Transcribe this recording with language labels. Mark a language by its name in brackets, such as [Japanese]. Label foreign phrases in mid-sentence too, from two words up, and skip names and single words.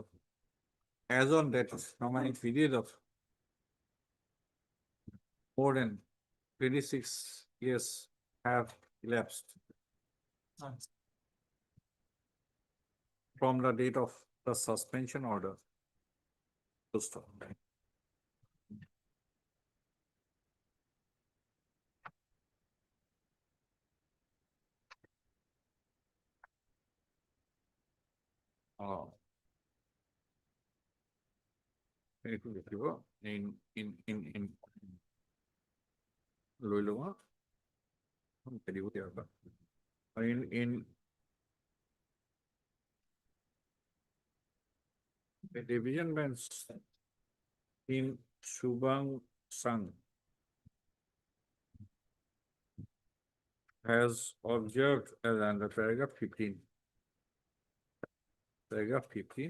[English] As on that, how many period of more than 26 years have elapsed from the date of the suspension order. Full stop. Oh. [Assamese] এইটো লিখিব [English] in [Assamese] লৈ ল'ব দিব ইয়াৰ পৰা [English] in the division bench in Subang Sang has observed as under paragraph 15. Paragraph 15.